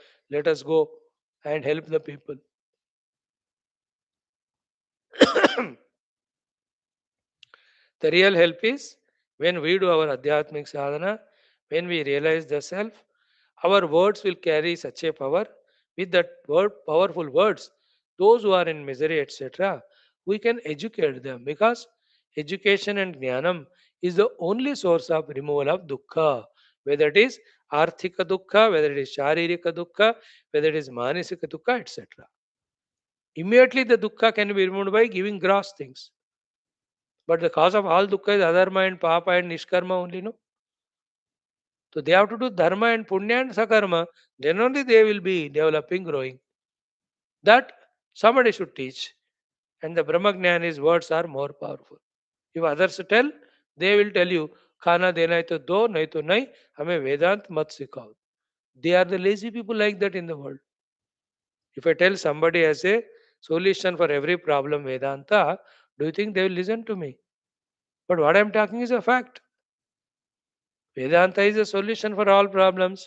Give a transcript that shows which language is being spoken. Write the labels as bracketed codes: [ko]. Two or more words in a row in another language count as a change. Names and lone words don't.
[en] Let us go and help the people. The real help is when we do our [sa] Adhyatmic sadhana, [en] when we realize the self, our words will carry such a power. With that word, powerful words, those who are in misery, etc., we can educate them, because education and jnanam is the only source of removal of dukkha, whether it is [sa] arthika dukkha, [en] whether it is [sa] sharirika dukkha, [en] whether it is [sa] manisika dukkha, [en] etc. Immediately the dukkha can be removed by giving gross things. But the cause of all dukkha is adharma and papa and nishkarma only, no? So they have to do dharma and punya and sakarma. Then only they will be developing, growing. That somebody should teach. And the Brahmagyan words are more powerful. If others tell, they will tell you, [hi] खाना देना है तो दो, नहीं तो नहीं, हमें वेदांत मत सिखाओ. [en] They are the lazy people like that in the world. If I tell somebody as a solution for every problem Vedanta, do you think they will listen to me? But what I am talking is a fact. Vedanta is a solution for all problems.